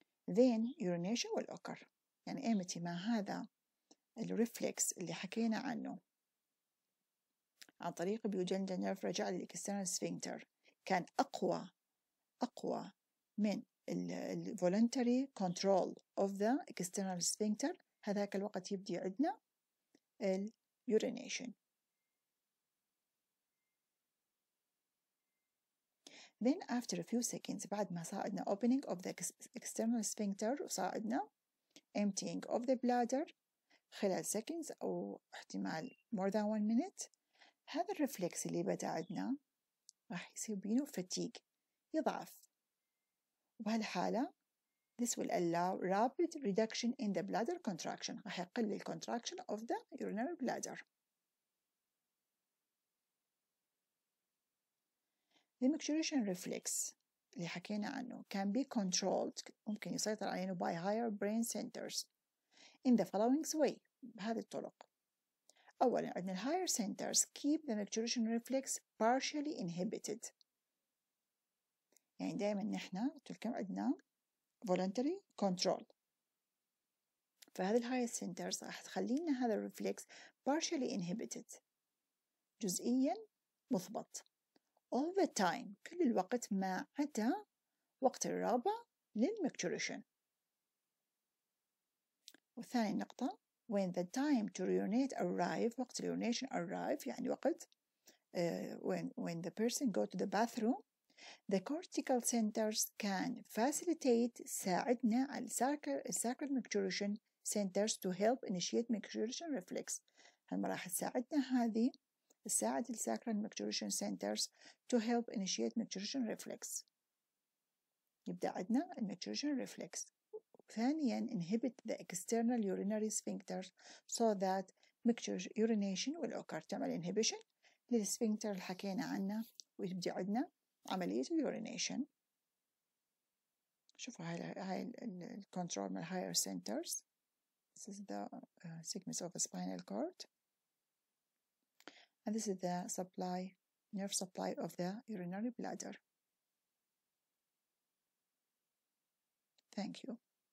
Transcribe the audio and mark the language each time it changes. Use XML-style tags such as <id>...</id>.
<en>then urination will occur،</en> <ar>يعني إيمتى ما هذا الريفلكس اللي حكينا عنه عن طريق بيوجندال نيرف رجع للإكسترنال سفنكتر كان أقوى من</ar> <en>voluntary control of the external sphincter،</en> <ar>هذاك الوقت يبدي عندنا urination.</ar> <en>then after a few seconds</en> <ar>بعد ما صار عندنا</ar> <en>opening of the external sphincter</en> <ar>وصار عندنا</ar> <en>emptying of the bladder</en> <ar>خلال seconds أو احتمال</ar> <en>more than 1 minute،</en> <ar>هذا الرفلكس اللي بدأ عندنا راح يصير بينه fatigue، يضعف. وبهالحالة</ar> <en>this will allow rapid reduction in the bladder contraction،</en> <ar>راح يقل ال</ar> <en>contraction of the urinary bladder. The micturition reflex</en> <ar>اللي حكينا عنه</ar> <en>can be controlled،</en> <ar>ممكن يسيطر علينا</ar> <en>by higher brain centers in the following way،</en> <ar>بهذه الطرق. أولاً عندنا ال</ar> <en>higher centers keep the micturition reflex partially inhibited،</en> <ar>يعني دائما نحن قلت عندنا voluntary control، فهذه ال higher centers راح تخلينا هذا الرفلكس partially inhibited، جزئياً مثبط</ar> <en>all the time،</en> <ar>كل الوقت ما عدا وقت الرغبة للمكتوريشن. وثاني نقطة</ar> <en>when the time to urinate arrive،</en> <ar>وقت</ar> <en>urination arrive</en> <ar>يعني وقت</ar> <en>when the person go to the bathroom the cortical centers can facilitate</en> <ar>ساعدنا على</ar> <en>sacral micturition centers to help initiate micturition reflex.</en> <ar>هالمرة راح تساعدنا هذه تساعد الساكرال</ar> <en>micturition centers to help initiate micturition reflex.</en> <ar>يبدأ عندنا المicturition reflex. ثانياً</ar> <en>inhibit the external urinary sphincters so that urination will occur،</en> <ar>تعمل inhibition للسفنكتر اللي حكينا عنه ويبدأ عندنا عملية</ar> <en>urination.</en> <ar>شوفوا هاي الكنترول من higher centers.</ar> <en>This is the segments of the spinal cord. And this is the nerve supply of the urinary bladder. Thank you.</en>